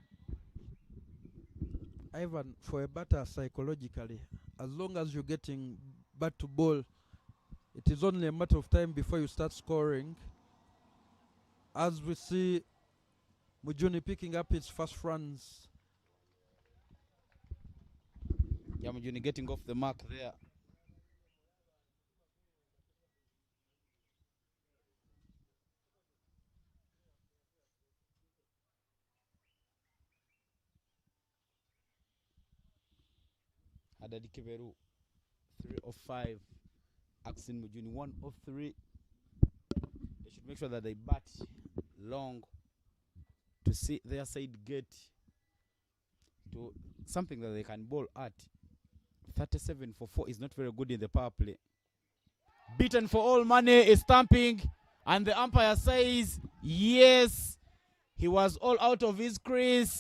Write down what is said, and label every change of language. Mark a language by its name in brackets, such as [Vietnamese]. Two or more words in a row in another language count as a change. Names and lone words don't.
[English] Ivan, for a batter psychologically, as long as you're getting bat to ball, it is only a matter of time before you start scoring. As we see Mujuni picking up his first runs. Yeah, Mujuni getting off the mark there. Hadadi Kiveru, 3 of 5. Axin Mujuni, 1 of 3. They should make sure that they bat long to see their side get to something that they can bowl at. 37 for 4 is not very good in the power play. Beaten for all money is Stumping, and the umpire says yes, he was all out of his crease.